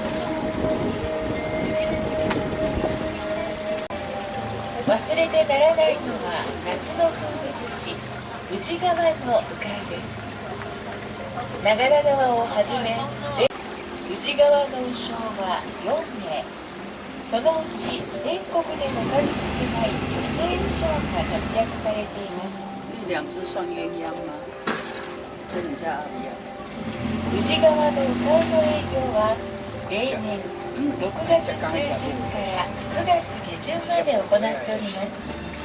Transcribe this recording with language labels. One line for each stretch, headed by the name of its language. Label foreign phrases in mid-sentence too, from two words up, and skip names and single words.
Japanese: 忘れてならないのは夏の風物詩、宇治川の鵜飼です。長良川をはじめ宇治川の鵜匠は4名、そのうち全国でも数少ない女性鵜匠が活躍されています。
Chinese: 两只双鸳鸯吗？跟人家一样。
Japanese: 宇治川の鵜飼の営業は例年6月中旬から9月下旬まで行っております。